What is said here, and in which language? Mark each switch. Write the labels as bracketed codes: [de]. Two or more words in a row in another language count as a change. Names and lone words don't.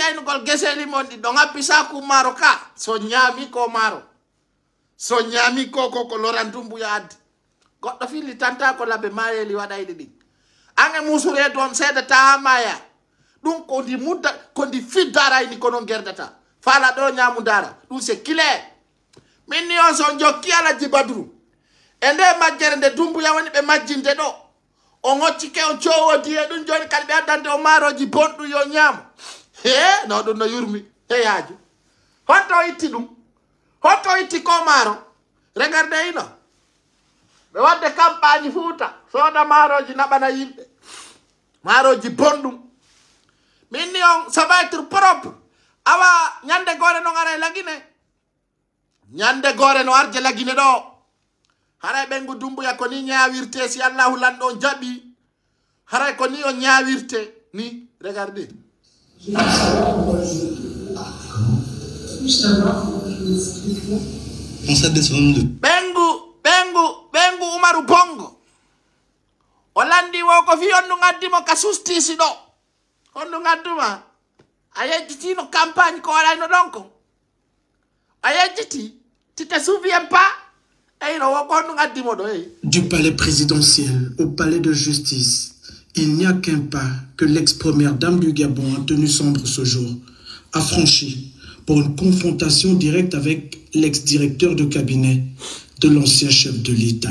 [ff] aynugol geseli mon ɗi ɗo ŋabbi saku maaro ka so ñaami ko maaro so ñaami ko loran dumbuya addi goɗɗo fillitanta ko labe mayeli waɗayɗi ɗin ange musure toon seedata ha maya ɗum ko ndi mudda ko ndi fiddarayni ko non gerdata faala ɗo ñaamu dara ɗum [fr] c'est clair [ff] min ni on son jokki Alhaji Badru e nde majjere nde dumbuya woni ɓe majjinde ɗo o ngoccike o cowodi e ɗum joni kadi ɓe addande o maaroji bonɗum yo ñaamo he no ɗum no yurmi heyajo honto itti ɗum honto itti ko maaro regarde ino ɓe wadde campagne Fuuta sooda maaroji naɓana yimɓe maaroji bonɗum min ni on [fr] ça va être propre [ff] awa ñande gore no ara lagine ñande gore no arje lagine ɗo haray ɓengu dumbuya ko ni ñawirte si Allahu lanɗo jaɓi haray ko ni o ñawirte ni regardez ɓengu Umaru Bongo o landi wo ko fi on ɗum addimo ka sustisi ɗo on ɗum adduma a yejjitino campagne ko waɗayno ɗon ko a yejjiti [fr] tu te souviens pas. Du palais présidentiel au palais de justice, il n'y a qu'un pas que l'ex-première dame du Gabon a tenu sombre ce jour, a franchi pour une confrontation directe avec l'ex-directeur de cabinet de l'ancien chef de l'État.